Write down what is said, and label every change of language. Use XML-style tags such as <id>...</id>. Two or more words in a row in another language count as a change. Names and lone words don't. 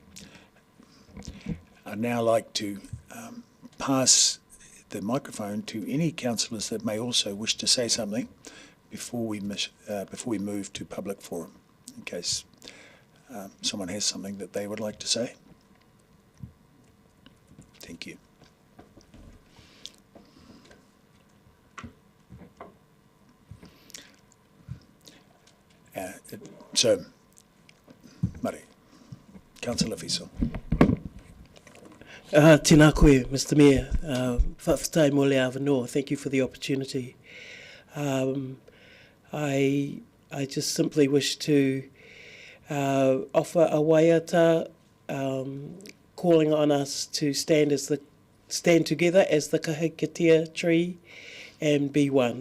<en>I'd now like to pass the microphone to any councillors that may also wish to say something before we move to public forum, in case someone has something that they would like to say. Thank you. So, Mari, Councillor Fiso.</en> <mi>Tēnā koe,</mi> <en>Mr. Mayor. Whawhatai mo le awanoa. Thank you for the opportunity. I just simply wish to offer a waiata, calling on us to stand together as the kahikatea tree and be one.</en>